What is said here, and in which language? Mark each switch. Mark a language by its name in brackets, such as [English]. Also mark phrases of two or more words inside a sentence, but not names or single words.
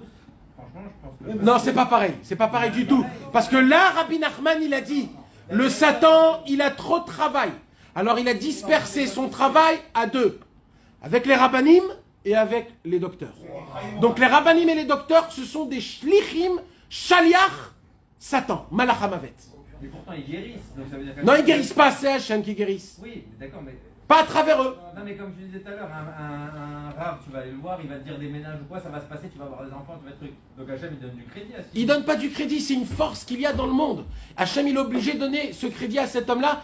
[French] Franchement, je pense que. Non, c'est pas pareil. C'est pas pareil du tout. Parce que là, Rabbi Nachman, il a dit, le Satan, il a trop de travail. Alors, il a dispersé son travail à deux. Avec les rabbanim et avec les docteurs. Donc, les rabbanim et les docteurs, ce sont des shlichim, shaliach, Satan, [Hebrew] מלאך המוות. [French] Mais pourtant, ils guérissent. Donc ça veut dire que... Non, ils guérissent pas, c'est Hachem qui guérissent. Oui, d'accord, mais. Pas à travers eux. Non, mais comme je disais tout à l'heure, un rave, tu vas aller le voir, il va te dire des ménages ou quoi, ça va se passer, tu vas avoir des enfants, tu vas être truc. Donc Hachem, il donne du crédit à ce Il donne pas du crédit, c'est une force qu'il y a dans le monde. Hachem, il est obligé de donner ce crédit à cet homme-là.